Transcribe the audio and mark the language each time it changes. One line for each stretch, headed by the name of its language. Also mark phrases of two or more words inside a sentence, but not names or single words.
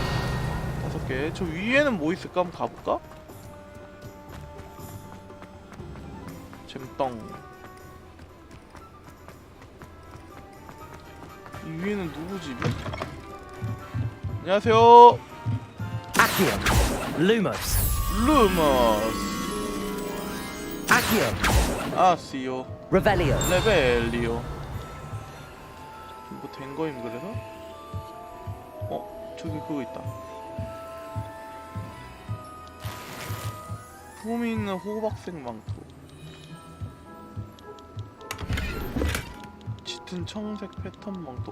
Korean: 5개. 저 위에는 뭐 있을까? 한번 가볼까? 잼덩. 이 위에는 누구지? 안녕하세요.
English: Accio. Lumos.
Korean: 루머스.
English: Accio.
Korean: 아시오.
English: Revelio.
Korean: 레벨리오. 뭐 된 거임 그래서? 저기 그거 있다. 품이 있는 호박색 망토. 짙은 청색 패턴 망토.